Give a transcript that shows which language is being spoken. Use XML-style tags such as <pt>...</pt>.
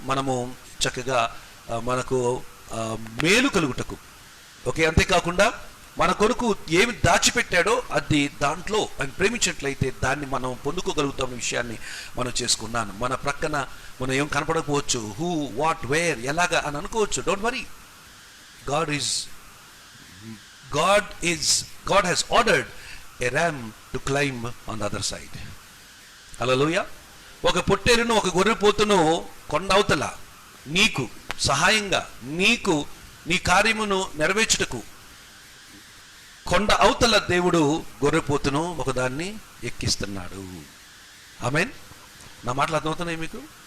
<te>మనము చక్కగా మనకు మేలు కలుగుటకు, ఓకే, అంతేకాకుండా మన కొరకు ఏమి దాచిపెట్టాడో అది దాంట్లో ఆయన ప్రేమించినట్లయితే దాన్ని మనం పొందుకోగలుగుతాం. విషయాన్ని మనం చేసుకున్నాను. మన ప్రక్కన మనం ఏం కనపడకపోవచ్చు,</te> <en>who, what, where,</en> <te>ఎలాగా అని అనుకోవచ్చు.</te> <en>Don't worry. God has ordered a ram to climb on the other side.</en> <te>హల్లెలూయా. ఒక పొట్టేలును, ఒక గొర్రెపోతును కొండ అవతల నీకు సహాయంగా, నీకు నీ కార్యమును నెరవేర్చుటకు కొండ అవతల దేవుడు గొర్రెపోతును ఒకదాన్ని ఎక్కిస్తున్నాడు. ఆమేన్. నా మాటలు అర్థమవుతున్నాయి మీకు?</te>